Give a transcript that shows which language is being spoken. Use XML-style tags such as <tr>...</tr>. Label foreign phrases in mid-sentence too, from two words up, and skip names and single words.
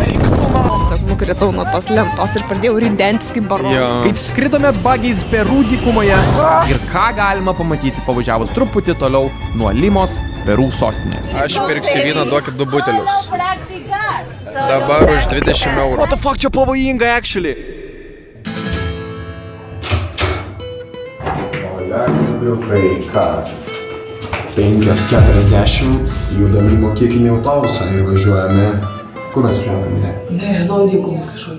<lt>Tiesiog nukritau nuo tos lentos ir pradėjau ridentis kaip baronė. Kaip skridome bagiais Peru dykumoje ir ką galima pamatyti pavažiavus truputį toliau nuo Limos, Peru sostinės. Aš pirksiu vyną, duokit 2 butelius. Dabar už 20 eurų.</lt> <en>What the fuck,</en> <lt>čia pavojinga, actually. Liukai, ką? 5:40 judam į mokyklinį autobusą ir važiuojame. Kur mes važiuojame? Nežinau, dykumą kažkokį.</lt>